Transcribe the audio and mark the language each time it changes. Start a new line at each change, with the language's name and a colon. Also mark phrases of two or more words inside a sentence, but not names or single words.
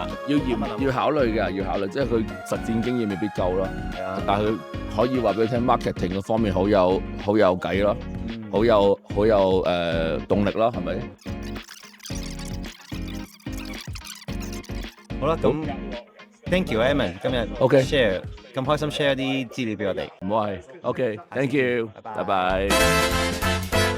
Cantonese: 要考慮嘅，要考慮，即係佢實戰經驗未必夠咯。係啊，但係佢可以話俾你聽 ，marketing 嗰方面好有計咯，好有動力咯，係咪？好啦，咁
English: thank you
Cantonese: Edmond 今日 share 咁開心 share 啲資料俾我哋。唔好係 ，
English: OK，thank you，
Cantonese: 拜拜。